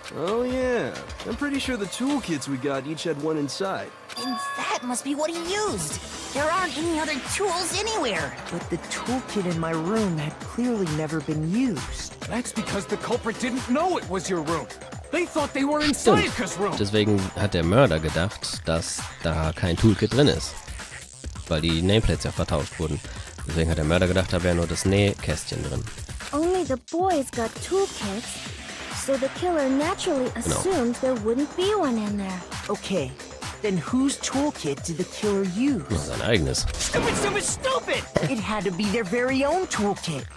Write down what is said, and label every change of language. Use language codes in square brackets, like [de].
[en] Oh yeah, I'm pretty sure the toolkits we got each had one inside. And that must be what he used. There aren't any other tools anywhere. But the toolkit in my room had clearly never been used. That's because the culprit didn't know it was your room. They thought they were in [de] Stimmt. [en] Sayaka's room. [de] Deswegen hat der Mörder gedacht, dass da kein Toolkit drin ist. Weil die Nameplates ja vertauscht wurden. Deswegen hat der Mörder gedacht, da wäre nur das Nähkästchen drin. [en] Only the boys got toolkits, so the killer naturally assumed there wouldn't be one in there. Okay, then whose toolkit did the killer use? [de] Ja, sein eigenes. [en] Stupid, stupid, stupid! It had to be their very own toolkit.